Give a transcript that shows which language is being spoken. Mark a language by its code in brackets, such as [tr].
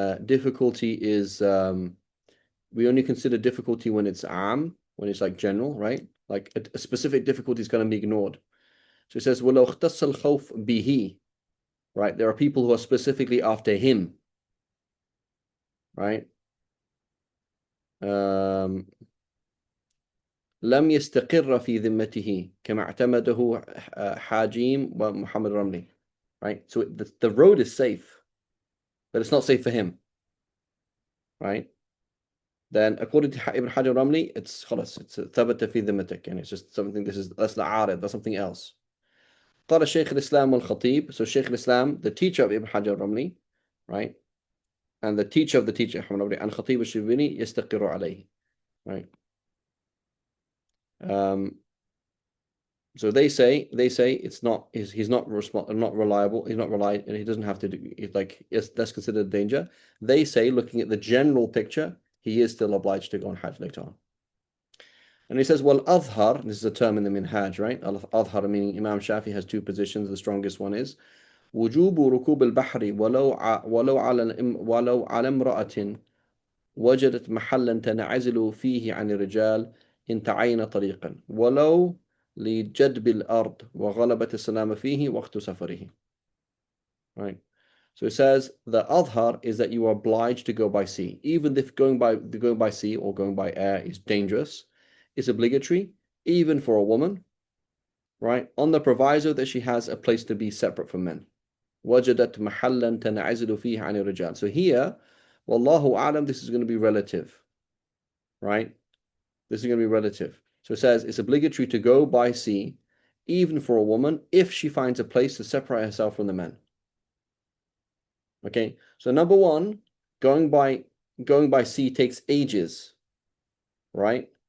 [en] Difficulty is we only consider difficulty when it's when it's like general, right? Like a specific difficulty is going to be ignored. So it says, [ar] وَلَوْ اخْتَصَّ الْخَوْفُ بِهِ, [en] right? There are people who are specifically after him, right? [ar] لم يستقر في ذمته كما اعتمده حاجيم ومحمد رملي, right? [en] So the road is safe, but it's not safe for him, right? Then according to Ibn Hajar Ramli, it's [ar] خلاص, [en] it's [ar] ثبت في ذمتك, [en] and it's just something, that's not عارض, that's something else. [ar] قال الشيخ الإسلام والخطيب, [en] so Shaykh al-Islam, the teacher of Ibn Hajar Ramli, right? And the teacher of the teacher, Ahmad Ramli, and Khatib al-Shibini, [ar] يستقر عليه, [en] right? So they say it's not, he's not reliable, he's not reliable, and he doesn't have to do, it's like, yes, that's considered a danger. They say, looking at the general picture, he is still obliged to go on Hajj later on. And he says, well, Adhar, this is a term in the Minhaj, right? Adhar meaning Imam Shafi has two positions. The strongest one is [ar] وجوب ركوب البحر ولو على امرأة وجدت محلا تنعزل فيه عن الرجال إن تعين طريقا ولو لجدب الأرض وغلبة السلام فيه وقت سفره. [en] Right. So it says the adhar is that you are obliged to go by sea, even if going by sea or going by air is dangerous. It's obligatory, even for a woman, right? On the proviso that she has a place to be separate from men. [ar] وجدت محلا تنعزل فيه عن الرجال. [en] So here, wallahu a'lam, this is going to be relative, right? This is going to be relative. So it says it's obligatory to go by sea, even for a woman, if she finds a place to separate herself from the men. Okay, so number one, going by sea takes ages, right?